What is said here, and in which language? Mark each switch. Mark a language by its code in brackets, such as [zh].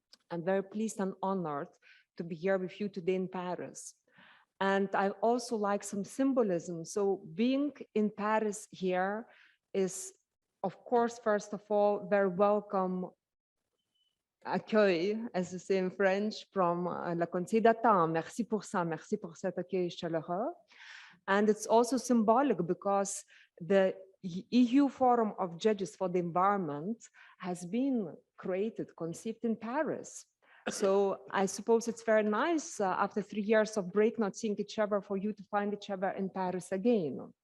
[en] I'm very pleased and honored to be here with you today in Paris. And I also like some symbolism. So being in Paris here is, of course, first of all, very welcome accueil, as you say in French, from la Conseil d'État. [fr] Merci pour ça, merci pour cet accueil chaleureux. [en] And it's also symbolic because the EU Forum of Judges for the Environment has been created, conceived in Paris. So I suppose it's very nice after 3 years of break, not seeing each other, for you to find each other in Paris again.